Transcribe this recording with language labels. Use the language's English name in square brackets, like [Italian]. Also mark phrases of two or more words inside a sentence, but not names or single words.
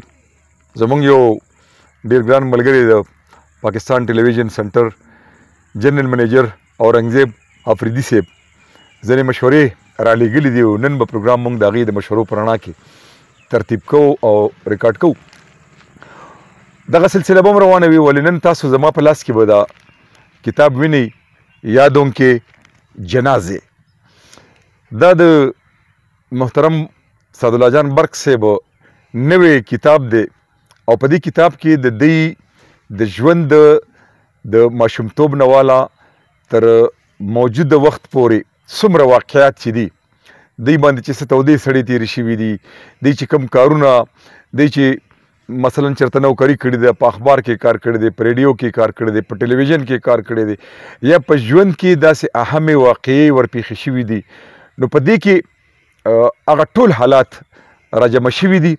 [Pashto] زمونږ یو ډېر ګران ملګری د پاکستان ټلویزیون سنټر جنرال منیجر اورنګزیب افریدي صاحب ځینې مشورې رالیږلي دي او نن به پروګرام موږ د هغې د مشورو په رڼا کې ترتیب کوو او ریکارډ کوو. دغه سلسله به هم روانه وي ولې نن تاسو زما په لاس کې به دا کتاب وینئ یادوں کے جنازے. دا د محترم سعدالله جان برق صاحب نوی کتاب دی او په دې کتاب کې د دوی د ژوند د ماشومتوب نه والا تر موجوده وخت پورې څومره واقعات چې دي دوی باندې چې څه تودې سړې تېرې شوي دي دوی چې کوم کارونه دوی چې مثلا چېرته نوکري کړې ده په اخبار کې کار کړی دی په ریډیو کې کار کړی دی په ټلویزیون کې کار کړی دی یا په ژوند کې داسې اهمې واقعې ورپېښې شوي دي نو په دې کې هغه ټول حالات راجمع شوي دي.